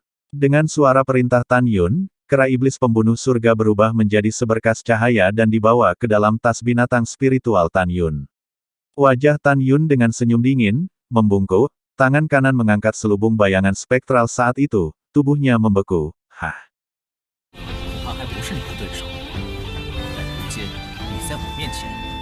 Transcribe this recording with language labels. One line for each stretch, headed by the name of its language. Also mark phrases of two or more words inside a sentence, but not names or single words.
Indonesian: Dengan suara perintah Tan Yun, kera iblis pembunuh surga berubah menjadi seberkas cahaya dan dibawa ke dalam tas binatang spiritual Tan Yun. Wajah Tan Yun dengan senyum dingin, membungkuk, tangan kanan mengangkat selubung bayangan spektral saat itu, tubuhnya membeku. Hah?
Chinese: 他还不是你的对手，但如今你在我面前